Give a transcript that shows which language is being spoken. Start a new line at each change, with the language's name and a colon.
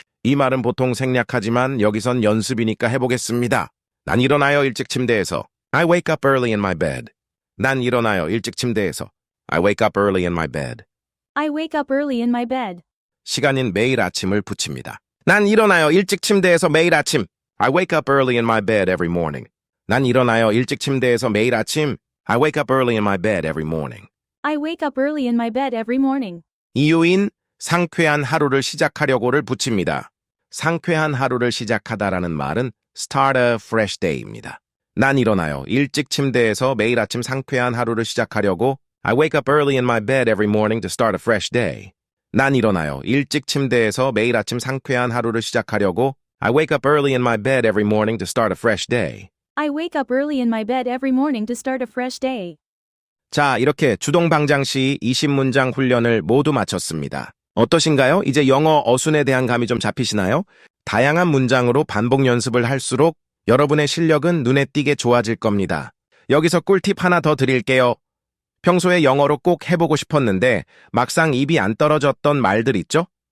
Korean: 이 말은 보통 생략하지만 여기선 연습이니까 해보겠습니다. 난 일어나요 일찍 침대에서.
English: I wake up early in my bed.
Korean: 난 일어나요 일찍 침대에서.
English: I wake up early in my bed. I wake up early in my bed.
Korean: 시간인 매일 아침을 붙입니다. 난 일어나요 일찍 침대에서 매일 아침.
English: I wake up early in my bed every morning.
Korean: 난 일어나요 일찍 침대에서 매일 아침.
English: I wake up early in my bed every morning. I wake up early in my bed every morning.
Korean: 이유인 상쾌한 하루를 시작하려고를 붙입니다. 상쾌한 하루를 시작하다라는 말은
English: start a fresh day
Korean: 입니다. 난 일어나요. 일찍 침대에서 매일 아침 상쾌한 하루를 시작하려고.
English: I wake up early in my bed every morning to start a fresh day.
Korean: 난 일어나요. 일찍 침대에서 매일 아침 상쾌한 하루를 시작하려고.
English: I wake up early in my bed every morning to start a fresh day. I wake up early in my bed every morning to start a fresh day.
Korean: 자, 이렇게 주동방장시 20문장 훈련을 모두 마쳤습니다. 어떠신가요? 이제 영어 어순에 대한 감이 좀 잡히시나요? 다양한 문장으로 반복 연습을 할수록 여러분의 실력은 눈에 띄게 좋아질 겁니다. 여기서 꿀팁 하나 더 드릴게요. 평소에 영어로 꼭 해보고 싶었는데 막상 입이 안 떨어졌던 말들 있죠?